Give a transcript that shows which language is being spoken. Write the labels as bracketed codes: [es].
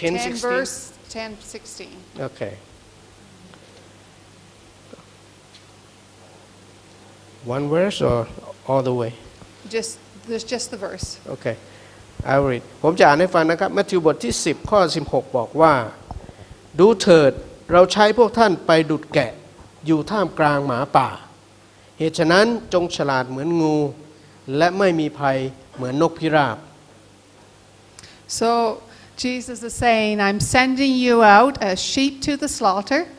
[en] 10 verse 10, 16. โอเค one verse or all the way There's just the verse. [th] โอเค [en] I will read [th] ผมจะอ่านให้ฟังนะครับมัทธิวบทที่10ข้อ16บอกว่าดูเถิดเราใช้พวกท่านไปดุจแกะอยู่ท่ามกลางหมาป่าเหตุฉะนั้นจงฉลาดเหมือนงูและไม่มีภัยเหมือนนกพิราบ [en] So Jesus is saying, I'm sending you out as sheep to the slaughter.